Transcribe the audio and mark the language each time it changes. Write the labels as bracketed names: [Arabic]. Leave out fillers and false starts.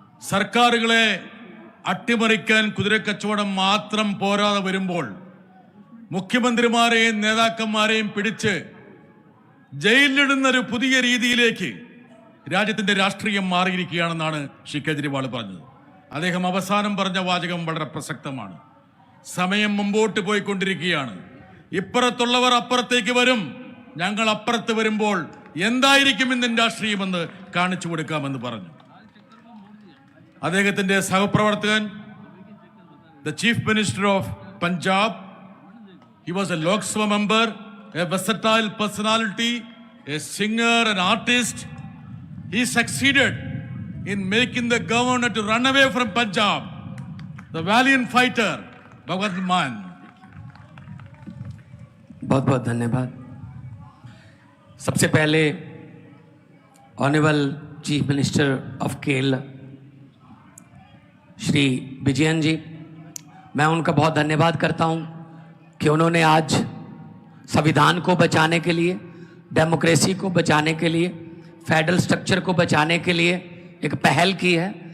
[Malayalam] സർക്കാരുകളെ അട്ടിമറിക്കാൻ കുതിരക്കച്ചവടം മാത്രം പോരാതെ വരുമ്പോൾ മുഖ്യമന്ത്രിമാരെയും നേതാക്കന്മാരെയും പിടിച്ച് ജയിലിലിടുന്ന ഒരു പുതിയ രീതിയിലേക്ക് രാജ്യത്തിന്റെ രാഷ്ട്രീയം മാറിയിരിക്കുകയാണെന്നാണ് ശ്രീ കേജ്രിവാൾ പറഞ്ഞത്. അദ്ദേഹം അവസാനം പറഞ്ഞ വാചകം വളരെ പ്രസക്തമാണ്. സമയം മുമ്പോട്ട് പോയിക്കൊണ്ടിരിക്കുകയാണ്. ഇപ്പുറത്തുള്ളവർ അപ്പുറത്തേക്ക് വരും, ഞങ്ങൾ അപ്പുറത്ത് വരുമ്പോൾ എന്തായിരിക്കും ഇന്ത്യൻ രാഷ്ട്രീയമെന്ന് കാണിച്ചു കൊടുക്കാമെന്ന് പറഞ്ഞു. അദ്ദേഹത്തിന്റെ സഹപ്രവർത്തകൻ, [English] the Chief Minister of Punjab, he was a Lok Sabha member, a versatile personality, a singer, an artist. He succeeded in making the governor to run away from Punjab. The valiant fighter, Bhagwant Mann. [Hindi] बहुत बहुत धन्यवाद। सबसे पहले [English] honourable chief minister of Kerala [Hindi] Shri Vijayan जी, मैं उनका बहुत धन्यवाद करता हूं कि उन्होंने आज संविधान को बचाने के लिए, डेमोक्रेसी को बचाने के लिए, फेडरल स्ट्रक्चर को बचाने के लिए एक पहल की है।